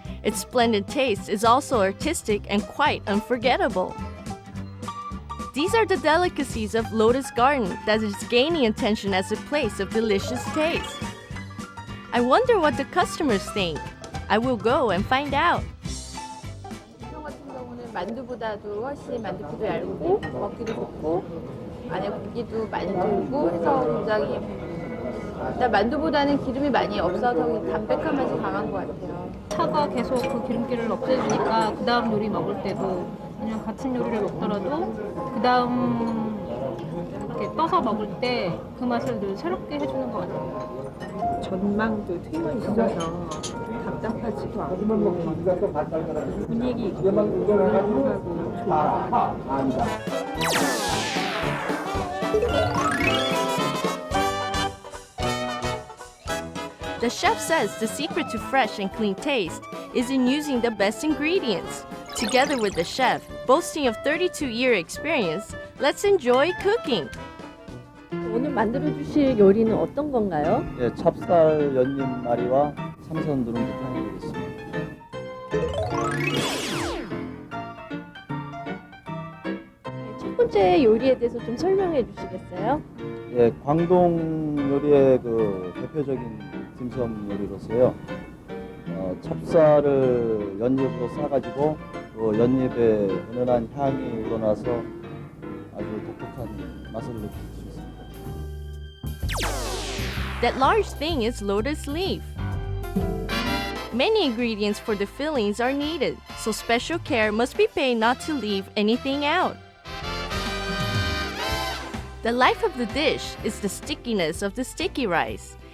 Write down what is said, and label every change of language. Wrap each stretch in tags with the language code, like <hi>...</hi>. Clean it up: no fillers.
<en>Its splendid taste is also artistic and quite unforgettable. These are the delicacies of Lotus Garden that is gaining attention as a place of delicious taste. I wonder what the customers think. I will go and find out.</en> <ko>만두보다도 훨씬 만두피도 얇고 먹기도 좋고 안에 고기도 많이 들고 해서 굉장히 일단 만두보다는 기름이 많이 없어서 담백한 맛이 강한 것 같아요. 차가 계속 그 기름기를 없애주니까 그 다음 요리 먹을 때도 그냥 같은 요리를 먹더라도 그 다음 이렇게 떠서 먹을 때 그 맛을 늘 새롭게 해주는 것 같아요. 전망도 트여 있어서 답답하지도 않고 분위기 있고 조용하고 좋아요.</ko> <en>The chef says the secret to fresh and clean taste is in using the best ingredients. Together with the chef, boasting of 32-year experience, let's enjoy cooking.</en> <ko>오늘 만들어주실 요리는 어떤 건가요? 네, 찹쌀 연잎말이와 삼선 누룽지탕이 되겠습니다. 첫 번째 요리에 대해서 좀 설명해 주시겠어요? 예, 광동 요리의 그 대표적인 딤섬 요리로서요. 찹쌀을 연잎으로 싸가지고 그 연잎의 은은한 향이 우러나서 아주 독특한 맛을 느낄 수 있습니다.</ko> <en>That large thing is lotus leaf. Many ingredients for the fillings are needed, so special care must be paid not to leave anything out. The life of the dish is the stickiness of the sticky rice.</en>